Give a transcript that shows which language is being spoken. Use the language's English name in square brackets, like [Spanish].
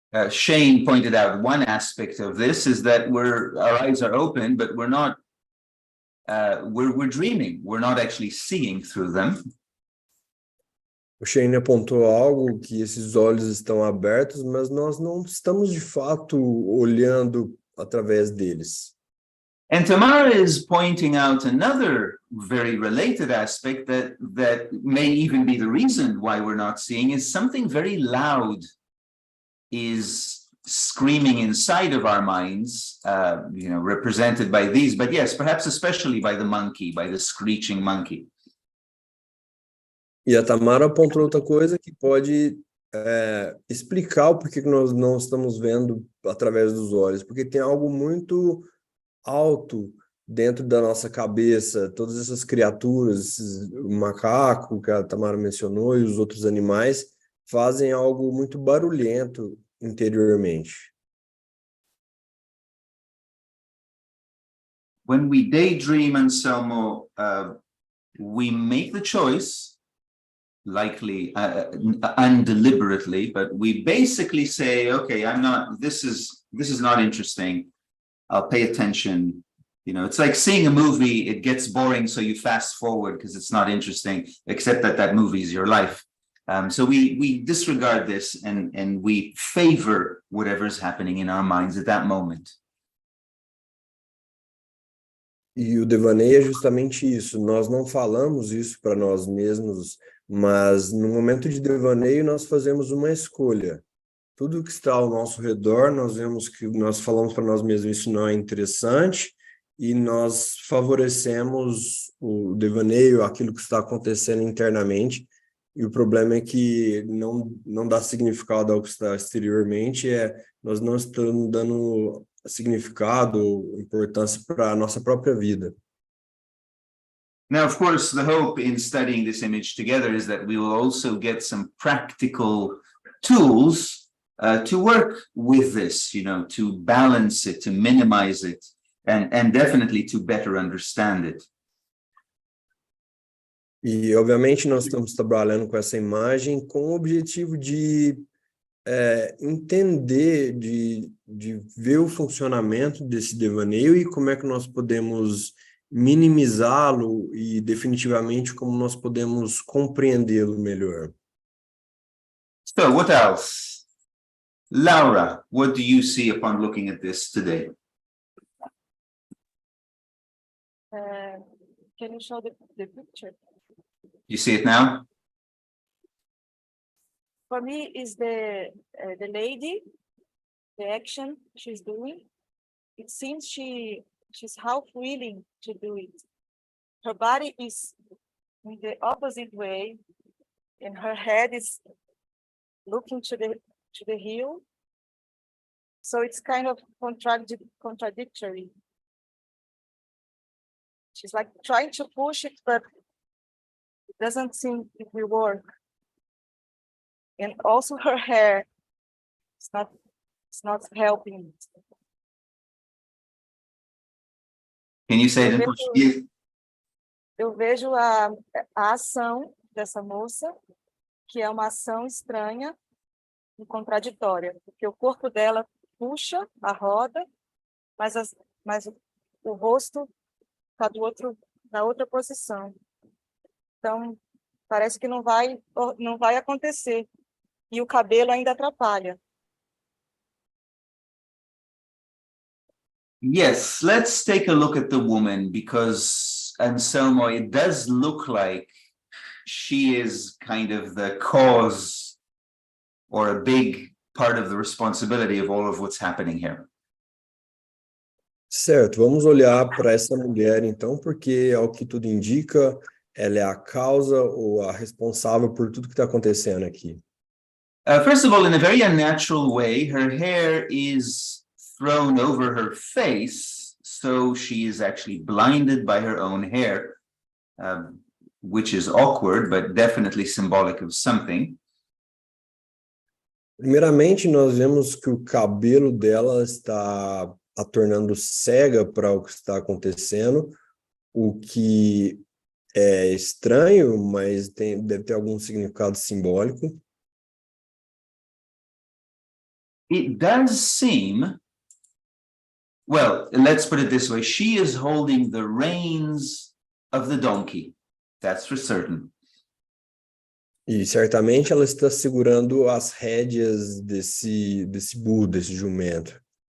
[English] Shane pointed out one aspect of this is that our eyes are open, but we're not, we're dreaming. We're not actually seeing through them. [Portuguese] O Shane apontou algo que esses olhos estão abertos, mas nós não estamos de fato olhando através deles. [English] And Tamara is pointing out another very related aspect that may even be the reason why we're not seeing, is something very loud is screaming inside of our minds, you know, represented by these, but yes, perhaps especially by the monkey, by the screeching monkey. [Portuguese] E a Tamara apontou outra coisa que pode explicar o porquê que nós não estamos vendo através dos olhos, porque tem algo muito alto dentro da nossa cabeça, todas essas criaturas, o macaco que a Tamara mencionou e os outros animais, fazem algo muito barulhento interiormente. [English] When we daydream, Anselmo, we make the choice, likely undeliberately, but we basically say, okay, this is not interesting. I'll pay attention. You know, it's like seeing a movie, it gets boring, so you fast forward because it's not interesting, except that movie is your life. So we disregard this and we favor whatever's happening in our minds at that moment. [Portuguese] E o devaneio é justamente isso. Nós não falamos isso para nós mesmos, mas no momento de devaneio nós fazemos uma escolha. Tudo que está ao nosso redor, nós vemos que nós falamos para nós mesmos, isso não é interessante, e nós favorecemos o devaneio, aquilo que está acontecendo internamente. E o problema é que não dá significado ao que está exteriormente, nós não estamos dando significado, importância para a nossa própria vida. [English] Now, of course, the hope in studying this image together is that we will also get some practical tools to work with this, you know, to balance it, to minimize it, and definitely to better understand it. [Portuguese] E, obviamente, nós estamos trabalhando com essa imagem com o objetivo de entender, de ver o funcionamento desse devaneio e como é que nós podemos minimizá-lo e definitivamente como nós podemos compreendê-lo melhor. [English] So what else? Laura, what do you see upon looking at this today? Can you show the picture? You see it now? For me, is the lady, the action she's doing. It seems she's half willing to do it. Her body is in the opposite way, and her head is looking to the heel. So it's kind of contradictory. She's like trying to push it, but it doesn't seem it will work. And also her hair, it's not helping. Can you say it in Portuguese? [Portuguese] Eu vejo a ação dessa moça, que é uma ação estranha e contraditória, porque o corpo dela puxa a roda, mas o rosto está na outra posição. Então, parece que não vai acontecer. E o cabelo ainda atrapalha. [English] Yes, let's take a look at the woman, because Anselmo, it does look like she is kind of the cause or a big part of the responsibility of all of what's happening here. [Portuguese] Certo, vamos olhar para essa mulher então, porque ao que tudo indica, ela é a causa ou a responsável por tudo que está acontecendo aqui. [English] First of all, in a very unnatural way, her hair is thrown over her face, so she is actually blinded by her own hair, which is awkward, but definitely symbolic of something. [Portuguese] Primeiramente, nós vemos que o cabelo dela está a tornando cega para o que está acontecendo, o que é estranho, mas deve ter algum significado simbólico. [English] It does seem, well, let's put it this way, she is holding the reins of the donkey, that's for certain. [Portuguese] E certamente ela está segurando as rédeas desse burro, desse jumento.